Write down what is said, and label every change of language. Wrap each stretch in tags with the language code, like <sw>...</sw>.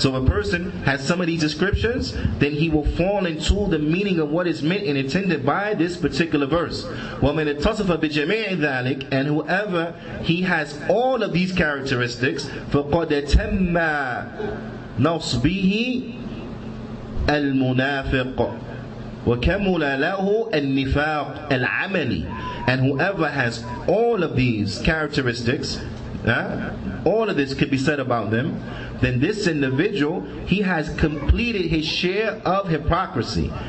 <en>So if a person has some of these descriptions, then he will fall into the meaning of what is meant and intended by this particular verse.</en> <ar>وَمَنِ اتصف بِجَمِيعِ ذَلِكَ,</ar> <en>and whoever he has all of these characteristics,</en> <ar>فَقَدْ تَمَّ نَصْبِهِ الْمُنَافِقُ وَكَمُلَ لَهُ النِّفَاقُ الْعَمَلِ.</ar> <en>And whoever has all of these characteristics, all of this could be said about them, then this individual, he has completed his share of hypocrisy.</en>